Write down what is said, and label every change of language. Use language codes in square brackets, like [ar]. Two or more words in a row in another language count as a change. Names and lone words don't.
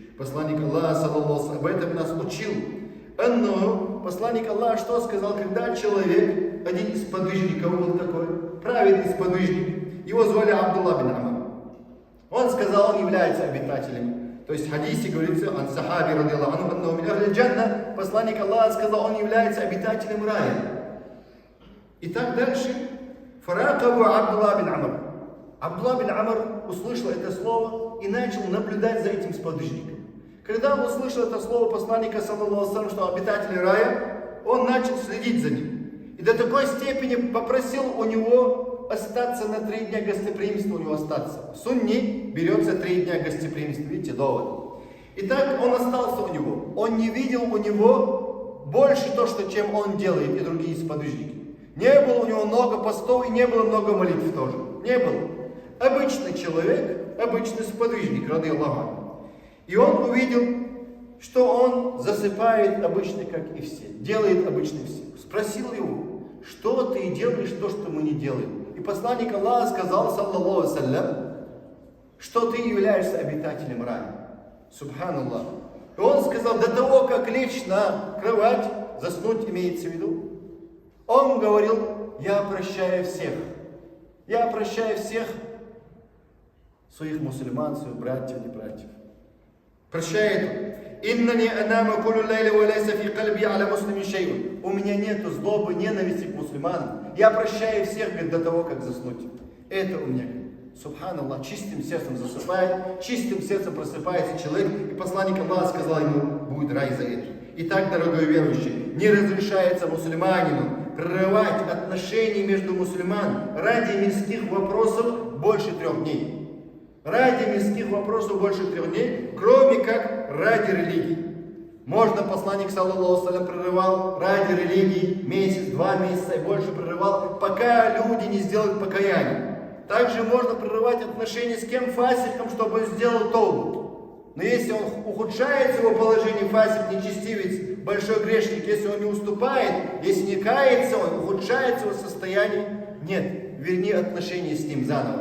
[ru] Посланник Аллаха, саллаллаху, об этом нас учил. Посланник Аллаха что сказал, когда человек, один из подвижников был такой, праведный сподвижник, его звали Абдулла бин Амар. Он сказал, он является обитателем То есть в хадисе говорится, [ar] عن صحابي رضي الله عنه أنه من أهل الجنة, [ru] посланник Аллаха сказал, он является обитателем рая. И так дальше. [ar] فراقبه عبد الله بن عمرو. [ru] Абдулла бин Амр услышал это слово и начал наблюдать за этим сподвижником. Когда он услышал это слово посланника, [ar] صلى الله عليه وسلم, [ru] что обитатели рая, он начал следить за ним. И до такой степени попросил у него остаться на 3 дня гостеприимства, у него остаться. В сунне берется 3 дня гостеприимства, видите, довод. Итак, он остался у него. Он не видел у него больше то, что, чем он делает и другие сподвижники. Не было у него много постов и не было много молитв тоже. Не было. Обычный человек, обычный сподвижник, [ar] رضي الله عنه. [ru] И он увидел, что он засыпает обычно, как и все, делает обычно все. Спросил его, что ты делаешь, то, что мы не делаем. И посланник Аллаха сказал, [ar] صلى الله عليه وسلم, [ru] что ты являешься обитателем рая. Субханаллах. И он сказал, до того, как лечь на кровать, заснуть имеется в виду, он говорил, я прощаю всех. Я прощаю всех своих мусульман, своих братьев и братьев. Прощает. [ar] إنني أنام كل ليلة وليس في قلبي على مسلم شيء. [ru] У меня нету злобы, ненависти к мусульманам. Я прощаю всех, говорит, до того, как заснуть. Это у меня, субханаллах, чистым сердцем засыпает, чистым сердцем просыпается человек, и посланник Аллаха сказал ему, будет рай за это. Итак, дорогой верующий, не разрешается мусульманину прерывать отношения между мусульман ради мирских вопросов больше 3 дней. Ради мирских вопросов больше 3 дней, кроме как ради религии. Можно, посланник, [ar] صلى الله عليه وسلم, [ru] прерывал ради религии месяц, 2 месяца и больше прерывал, пока люди не сделают покаяние. Также можно прерывать отношения с кем фасиком, чтобы он сделал тоубу. Но если он ухудшает его положение, фасик, нечестивец, большой грешник, если он не уступает, если не кается, он ухудшает его состояние, нет, верни отношения с ним заново.